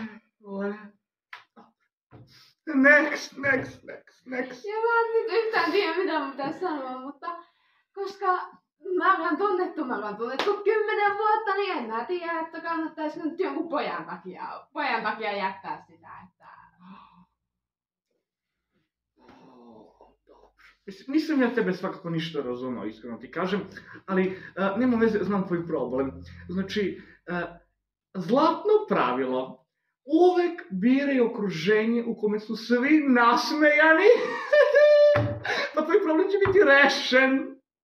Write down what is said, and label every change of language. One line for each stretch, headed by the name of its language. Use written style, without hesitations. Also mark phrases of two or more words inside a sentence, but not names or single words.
English: Next.
Finnish: Ja mä en nyt yhtään tiedä, mitä mun pitäisi sanoa, mutta koska mä ollaan tunnettu 10 vuotta, niin en mä tiedä, että kannattaisiko nyt jonkun pojan takia jättää sitä, että...
Serbian: Nisam ja tebe svakako ništa razumao, iskreno ti kažem, ali nema veze, znam tvoj problem. Znači, zlatno pravilo, uvek biraj okruženje u kome su svi nasmejani, pa tvoj problem će biti rešen.